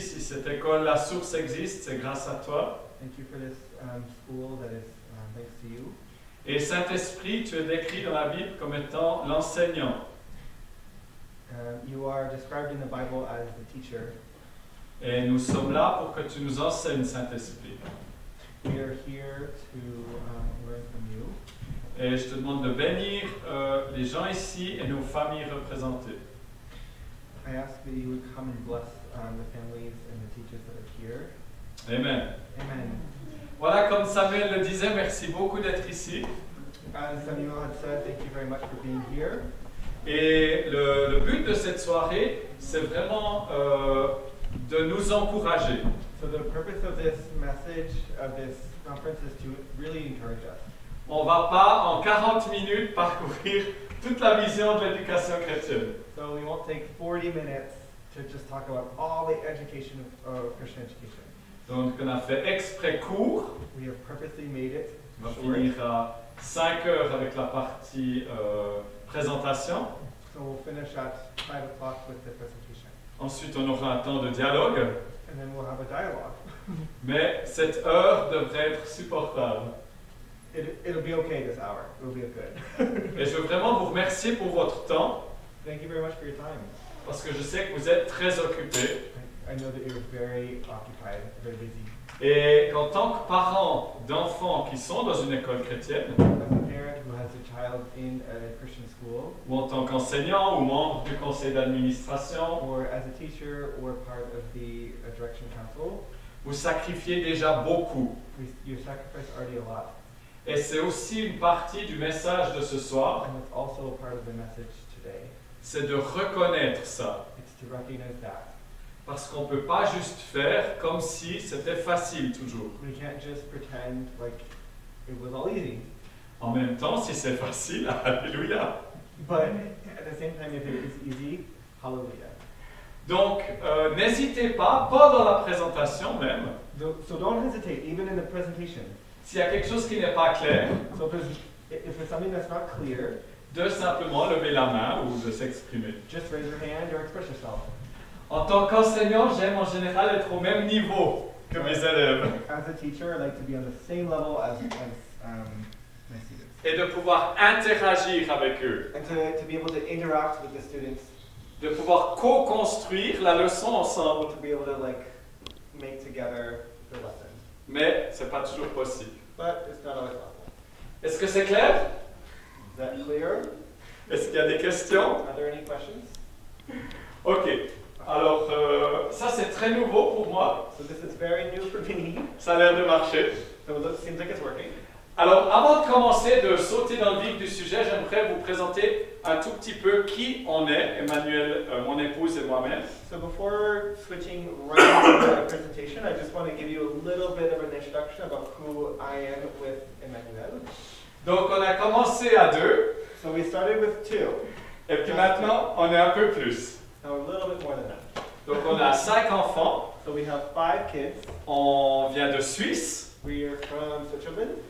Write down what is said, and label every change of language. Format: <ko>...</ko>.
<fr>Si cette école, la source existe, c'est grâce à toi.</fr> <en>Thank you for this school that is thanks to you.</en> <fr>Et Saint-Esprit, tu es décrit dans la Bible comme étant l'enseignant.</fr> <en>You are described in the Bible as the teacher.</en> <fr>Et nous sommes là pour que tu nous enseignes, Saint-Esprit.</fr> <en>We are here to learn from you.</en> <fr>Et je te demande de bénir les gens ici et nos familles représentées.</fr> <en>I ask that you would come and bless the families and the teachers that are here. Amen. Amen.</en> <fr>Voilà, comme Samuel le disait, merci beaucoup d'être ici.</fr> <en>As Samuel had said, thank you very much for being here.</en> <fr>Et le but de cette soirée, c'est vraiment de nous encourager.</fr> <en>So the purpose of this message, of this conference, is to really encourage us.</en> <fr>On ne va pas en 40 minutes parcourir toute la vision de l'éducation chrétienne.</fr> <en>So we won't take 40 minutes to just talk about all the education of Christian education.</en> <fr>Donc on a fait exprès court.</fr> <en>We have purposely made it</en> <fr>On va</fr> <en>short.</en> <fr>finir à 5 heures avec la partie présentation.</fr> <en>So we'll finish at 5 o'clock with the presentation.</en> <fr>Ensuite, on aura un temps de dialogue.</fr> <en>And then we'll have a dialogue.</en> <fr>Mais cette heure devrait être supportable.</fr> <en>It'll be okay this hour. It'll be good.</en> <fr>Et je veux vraiment vous remercier pour votre temps,</fr> <en>Thank you very much for your time.</en> <fr>parce que je sais que vous êtes très occupés.</fr> <en>I know that you're very occupied, very busy.</en> <fr>Et qu'en tant que parent d'enfants qui sont dans une école chrétienne,</fr> <en>As a parent who has a child in a Christian school,</en> <fr>ou en tant qu'enseignant ou membre du conseil d'administration,</fr> <en>or as a teacher or part of the direction council,</en> <fr>vous sacrifiez déjà beaucoup.</fr> <en>you sacrifice already a lot.</en> <fr>Et c'est aussi une partie du message de ce soir,</fr> <en>And it's also a part of the message today.</en> <fr>c'est de reconnaître ça.</fr> <en>It's to recognize that.</en> <fr>Parce qu'on ne peut pas juste faire comme si c'était facile toujours.</fr> <en>We can't just pretend like it was all easy.</en> <fr>En même temps, si c'est facile, alléluia.</fr> <en>But at the same time, if it is easy, hallelujah.</en> <fr>Donc, n'hésitez pas dans la présentation même,</fr> <en>So don't hesitate, even in the presentation.</en> <fr>s'il y a quelque chose qui n'est pas clair,</fr> <en>So if it's something that's not clear,</en> <fr>de simplement lever la main ou de s'exprimer.</fr> <en>just raise your hand or express yourself.</en> <fr>En tant qu'enseignant, j'aime en général être au même niveau que mes élèves</fr> <en>As a teacher, I like to be on the same level as my students.</en> <fr>et de pouvoir interagir avec eux,</fr> <en>And to be able to interact with the students,</en> <fr>de pouvoir co-construire la leçon ensemble.</fr> <en>to be able to like make together the lesson.</en> <fr>Mais c'est pas toujours possible.</fr> <en>But it's not always possible.</en> <fr>Est-ce que c'est clair?</fr> <en>Is that clear?</en> <fr>Est-ce qu'il y a des questions?</fr> <en>Are there any questions? Ok.</en> <fr>Alors, ça c'est très nouveau pour moi.</fr> <en>So this is very new for me.</en> <fr>Ça a l'air de marcher.</fr> <en>So it seems like it's working.</en> <fr>Alors, avant de commencer, de sauter dans le vif du sujet, j'aimerais vous présenter un tout petit peu qui on est, Emmanuel, mon épouse et moi-même.</fr> <en>So before switching right into the presentation, I just want to give you a little bit of an introduction about who I am with Emmanuel.</en> <fr>Donc, on a commencé à 2,</fr> <en>So we started with 2.</en> <fr>et puis maintenant, on est un peu plus.</fr> <en>Now a little bit more than that.</en> <fr>Donc, on a 5 enfants,</fr> <en>So we have 5 kids.</en> <fr>on vient de Suisse,</fr> <en>We are from Switzerland.</en>